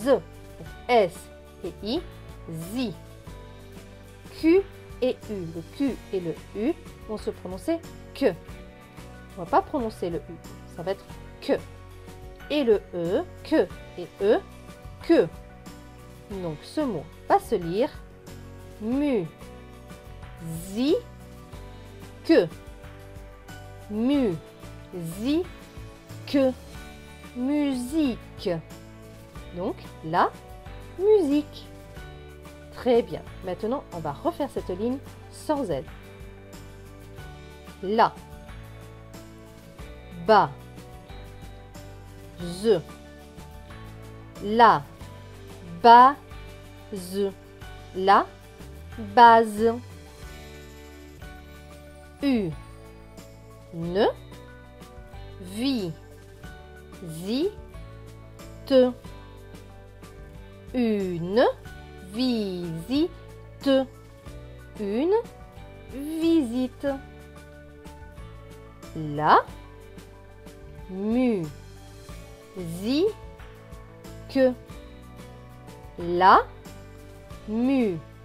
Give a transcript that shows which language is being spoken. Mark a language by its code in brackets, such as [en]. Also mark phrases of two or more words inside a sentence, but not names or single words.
[fr] Donc, S et I. Zi. Q et U. Le Q et le U vont se prononcer que. On ne va pas prononcer le U. Ça va être que. Et le E, que et E, que. Donc ce mot va se lire mu. Zi. Que. Mu. Zi. Que. Musique. Donc la musique. Très bien. Maintenant, on va refaire cette ligne sans aide. La. Bas. Z. La. Base. La base. U. Ne. Vi. Zi. Te. Une visite. Une visite. La musique. La musique.